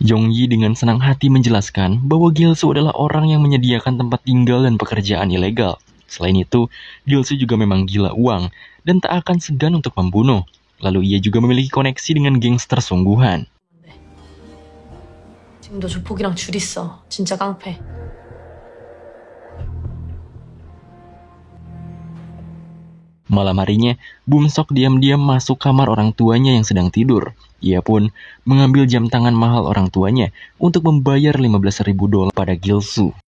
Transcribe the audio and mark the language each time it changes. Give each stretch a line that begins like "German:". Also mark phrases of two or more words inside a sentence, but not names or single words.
Indonesian: Yongji dengan senang hati menjelaskan bahwa Gil-soo adalah orang yang menyediakan tempat tinggal dan pekerjaan ilegal. Selain itu, Gil-soo juga memang gila uang dan tak akan segan untuk membunuh. Lalu ia juga memiliki koneksi dengan gangster sungguhan.
Korean: 지금도 조폭이랑 줄 있어. 진짜 깡패.
Indonesian: Malam harinya, Bumsok diam-diam masuk kamar orang tuanya yang sedang tidur. Ia pun mengambil jam tangan mahal orang tuanya untuk membayar $15.000 pada Gilsu.